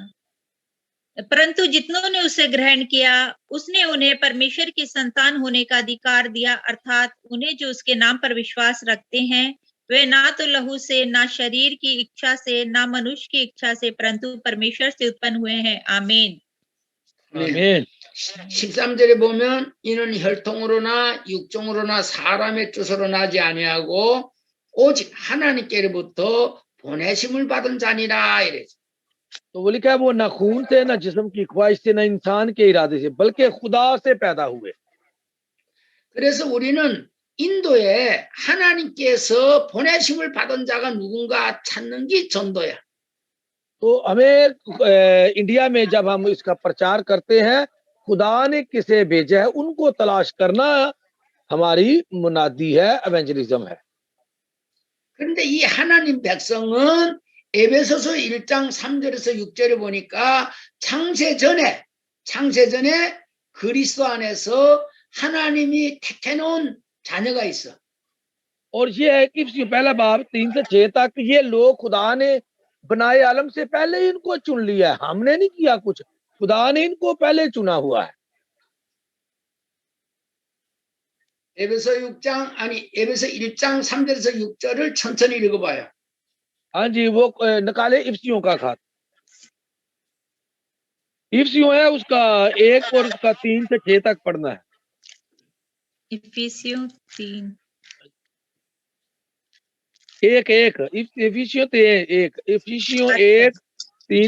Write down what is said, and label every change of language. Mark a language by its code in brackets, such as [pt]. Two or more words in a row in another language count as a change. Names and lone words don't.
[hi] परंतु जितनों ने उसे ग्रहण किया, उसने उन्हें परमेश्वर की संतान होने का अधिकार दिया, अर्थात उन्हें जो उसके नाम पर विश्वास रखते हैं, वे ना तो लहू से, ना शरीर की इच्छा से, ना मनुष्य की इच्छा से, परंतु परमेश्वर से उत्पन्न हुए हैं। आमीन। आमीन। [ko] 13절에 보면 이는 혈통으로나 육종으로나 사람의 뜻으로 나지 아니하고 오직 하나님께로부터 보내심을 받은 자니라 이래죠. [hi] तो वो लिखा है वो ना खून से, ना जिस्म की ख्वाहिश से, ना इंसान के इरादे से, बल्कि खुदा से पैदा हुए। [ko] 그래서 우리는 인도에 하나님께서 보내심을 받은 자가 누군가 찾는 게 전도야. [hi] तो हमें इंडिया में जब हम इसका प्रचार करते हैं, खुदा ने किसे भेजा है उनको तलाश करना हमारी मुनादी है, एवेंजलिज्म है। [ko] 그런데 이 하나님 백성은 에베소서 1장 3절에서 6절에 보니까 창세 전에 그리스도 안에서 하나님이 택해놓은 자녀가 있어. [hi] और ये है कि पहला बाब 3 से 6 तक ये लोग खुदा ने बनाए आलम से पहले ही इनको चुन लिया है, हमने नहीं किया कुछ, खुदा ने इनको पहले चुना हुआ है। [ko] 에베소 6장 아니 에베소 1장 3절에서 6절을 천천히 읽어봐요. [hi] हाँ जी, वो निकाले इफ्सियों का खात। इफ्सियों है उसका 1 और उसका 3 से 6 तक पढ़ना है। इफिसियों 3 एक इफिसियों 1 इफिसियों 1 3